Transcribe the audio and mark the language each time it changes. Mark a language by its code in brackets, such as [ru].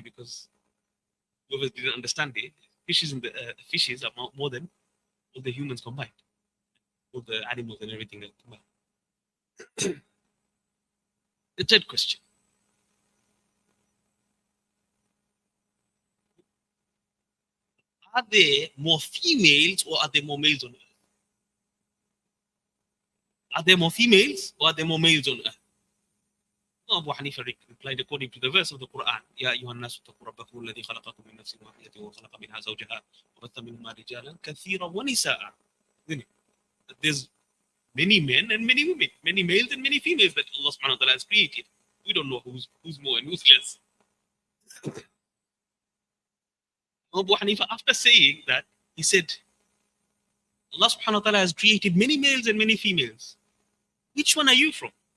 [en] Because whoever didn't understand it, fishes are more than all the humans combined, all the animals and everything that combined. The third question. Are there more females or are there more males on earth? Are there more females or are there more males on earth? Abu Hanifa replied according to the verse of the Quran, [ar] يا أيها الناس اتقوا ربكم الذي خلقكم من نفس واحدة وخلق منها زوجها وبث منهما رجالا كثيرا ونساء. [en] There's many men and many women, many males and many females that Allah subhanahu wa ta'ala has created. We don't know who's more and who's less. Abu Hanifa, after saying that, he said, Allah subhanahu wa ta'ala has created many males and many females. Which one are you from?